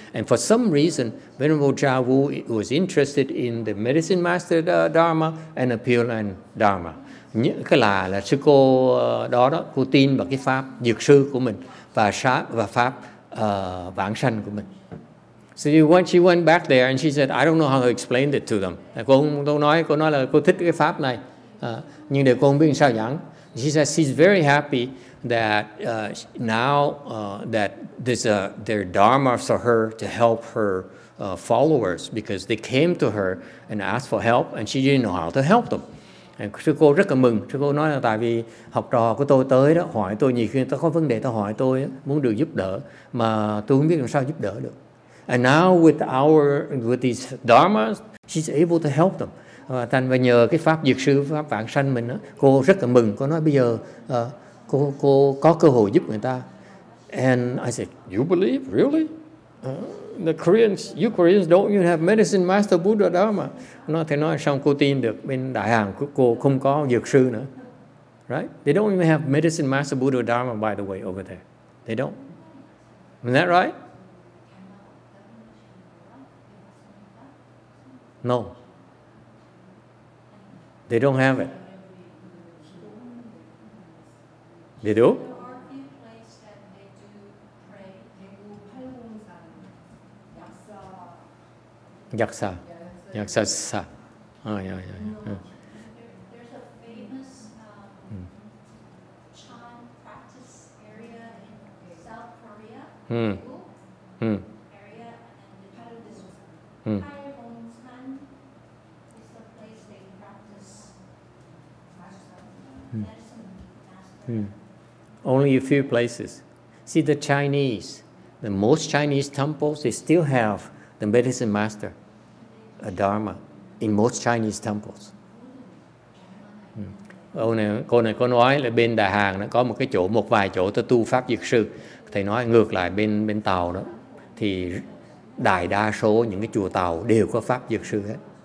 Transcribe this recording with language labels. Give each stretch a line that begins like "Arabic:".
English: And for some reason, Venerable Cha Wu was interested in the Medicine Master Dharma and the Pure Land Dharma.
Vietnamese: Cái là sư cô đó cô tin vào cái pháp dược sư của mình và pháp vãng sanh của mình.
English: So she went back there and she said, I don't know how to explain it to them.
Vietnamese: Cô nói là cô thích cái pháp này, nhưng để cô không biết sao giảng.
English: She said she's very happy that now that there's their dharma for her to help her followers, because they came to her and asked for help and she didn't know how to help them.
Vietnamese: Sư cô rất là mừng. Sư cô nói là tại vì học trò của tôi tới đó hỏi tôi, nhiều khi tôi có vấn đề tôi hỏi tôi muốn được giúp đỡ mà tôi không biết làm sao giúp đỡ được.
English: And now with these dharmas, she's able to help them.
Vietnamese: Thành và nhờ cái pháp dược sư, pháp vãng sanh mình đó, cô rất là mừng. Cô nói bây giờ cô có cơ hội giúp người ta.
English: And I said, you believe really? You Koreans don't even have medicine master Buddha Dharma.
Vietnamese: Thầy nói xong cô tin được bên Đại Hàn của cô không có dược sư nữa.
English: Right? They don't even have medicine master Buddha Dharma, by the way, over there. They don't. Isn't that right? No. They don't have it. They do? Yaksa. Yaksa. Oh, yeah. There's a famous Chan practice area in South Korea, area, and the title is Chan is the place they practice medicine. Only a few places. See, the most Chinese temples, they still have the medicine master, a dharma, in most Chinese temples.
Vietnamese: Cô này có nói là bên Đà Hàn nó có một vài chỗ tôi tu pháp dược sư. Thầy nói ngược lại bên Tàu đó thì đại đa số những cái chùa Tàu đều có pháp dược sư hết.